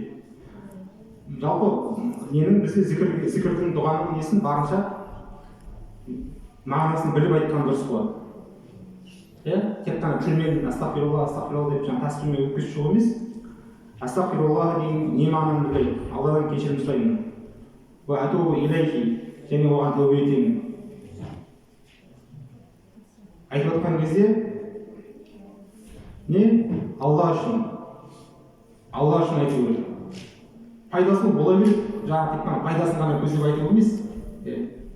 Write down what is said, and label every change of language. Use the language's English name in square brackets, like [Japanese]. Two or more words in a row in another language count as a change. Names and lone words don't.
[Kazakh] Жалпы, ненің бізде зікірдің, дұғаның несін барынша мағынасын біліп айтқан дұрыс болады. Тек қана тілмен астағфирулла деп жаңа тәсбихмен өткізіп шығу емес. Астағфирулла деген не мағынаны білейік, Алладан кешірім сұраймын. [Arabic] وأتوب إليه, [Kazakh] және оған тәубе етемін. Айтып отқан кезде не? Алла үшін айту керек. Пайдасы бола береді, жаңа тек қана пайдасын ғана көздеп айту емес.